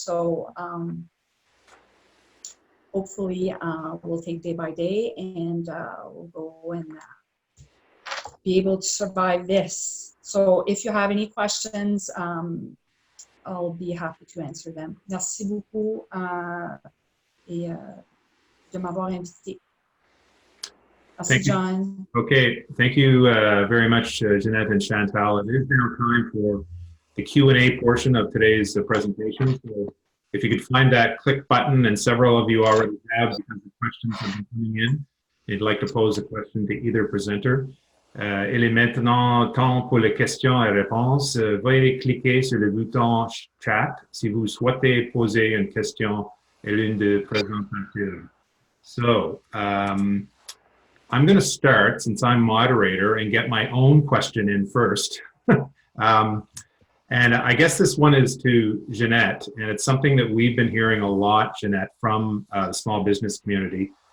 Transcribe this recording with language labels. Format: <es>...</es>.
<en>So hopefully we'll take day by day and we'll go and be able to survive this. So if you have any questions, I'll be happy to answer them.</en> <fr>Merci beaucoup et de m'avoir invité.</fr> <en>Thank you. John. Okay, thank you very much, Ginette and Chantal. It is now time for the Q&A portion of today's presentation. So if you could find that click button, and several of you already have because the questions have been coming in. If you'd like to pose a question to either presenter.</en> <fr>Il est maintenant temps pour les questions et réponses. Veuillez cliquer sur le bouton chat si vous souhaitez poser une question à l'une des présentateurs.</fr> <en>So, I'm going to start, since I'm moderator, and get my own question in first. And I guess this one is to Ginette, and it's something that we've been hearing a lot, Ginette, from the small business community.</en>